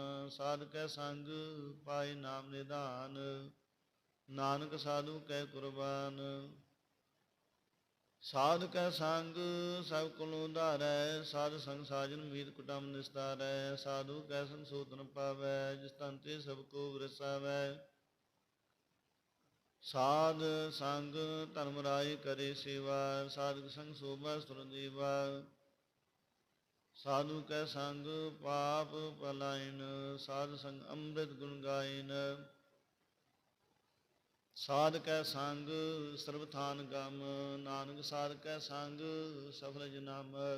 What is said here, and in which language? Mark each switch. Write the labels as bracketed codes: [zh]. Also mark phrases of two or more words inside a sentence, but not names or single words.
[pa] ਸਾਧ ਕੈ ਸੰਗ ਪਾਏ ਨਾਮ ਨਿਧਾਨ, ਨਾਨਕ ਸਾਧੁ ਕੈ ਕੁਰਬਾਨ। ਸਾਧ ਕੈ ਸੰਗ ਸਬ ਕੁਲ ਉਧਾਰੈ, ਸਾਧ ਸੰਗ ਸਾਜਨ ਮੀਤ ਕੁਟੁੰਬ ਨਿਸਤਾਰੈ। ਸਾਧੁ ਕੈ ਸੰਗ ਸੋ ਤਨ ਪਾਵੈ, ਜਿਸ ਤਨ ਤੇ ਸਬ ਕੋ ਬਰਸਾਵੈ। ਸਾਧ ਸੰਗ ਧਰਮ ਰਾਏ ਕਰੇ ਸੇਵਾ, ਸਾਧਕ ਸੰਗ ਸੋਭਾ ਸੁਰ ਦੇਵਾ। ਸਾਧੂ ਕੈ ਸੰਗ ਪਾਪ ਪਲਾਇਨ, ਸਾਧ ਸੰਗ ਅੰਮ੍ਰਿਤ ਗੁਣ ਗਾਇਨ। ਸਾਧ ਕੈ ਸੰਗ ਸਰਬ ਥਾਨ ਗਮ, ਨਾਨਕ ਸਾਧ ਕੈ ਸੰਗ ਸਫਲ ਜਨਮ।